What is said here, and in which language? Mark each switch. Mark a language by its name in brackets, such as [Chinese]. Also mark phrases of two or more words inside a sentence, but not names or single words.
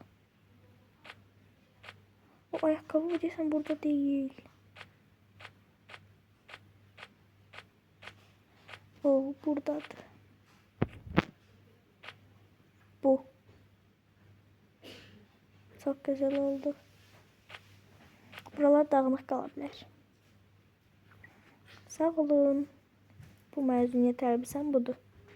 [Turkish] O ayakkabı desem burada değil. [Azerbaijani] O buradadır. [Turkish] Bu. Çok güzel oldu. [Azerbaijani] Buralar dağınıq qala bilər. Sağ olun. Bu məzuniyyət əlbisəm budur.